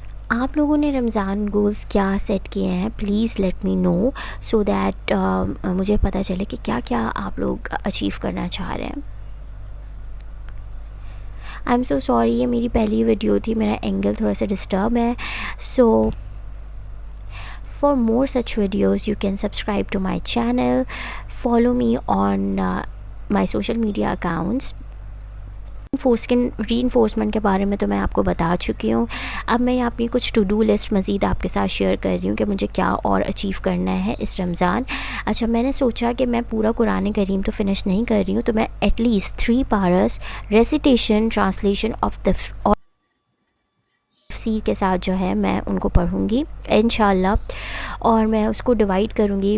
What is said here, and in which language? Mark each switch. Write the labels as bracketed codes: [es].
[ur] آپ لوگوں نے رمضان گولز کیا سیٹ کیے ہیں؟ [en] please let me know so that [ur] مجھے پتہ چلے کہ کیا کیا آپ لوگ اچیو کرنا چاہ رہے ہیں. [en] I am so sorry, [ur] یہ میری پہلی ویڈیو تھی، میرا اینگل تھوڑا سا ڈسٹرب ہے. [en] So for more such videos you can subscribe to my channel, follow me on my social media accounts. [ur] Re enforcement کے بارے میں تو میں آپ کو بتا چکی ہوں. اب میں اپنی کچھ ٹو ڈو لسٹ مزید آپ کے ساتھ شیئر کر رہی ہوں کہ مجھے کیا اور اچیو کرنا ہے اس رمضان. اچھا، میں نے سوچا کہ میں پورا قرآن کریم تو فنش نہیں کر رہی ہوں، تو میں at least 3 Paras recitation translation of تفسیر کے ساتھ جو ہے میں ان کو پڑھوں گی انشاءاللہ، اور میں اس کو ڈیوائڈ کروں گی.